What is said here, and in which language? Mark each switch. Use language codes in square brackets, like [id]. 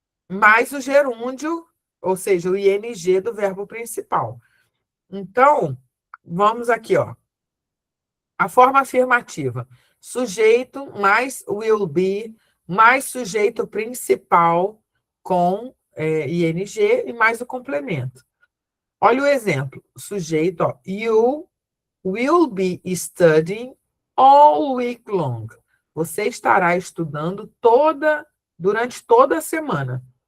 [pt] Mais o gerúndio, ou seja, o ing do verbo principal. Então, vamos aqui, ó. A forma afirmativa. Sujeito mais will be, mais sujeito principal com ing e mais o complemento. Olha o exemplo. Sujeito, ó. [en] You will be studying all week long. [pt] Você estará estudando durante toda a semana.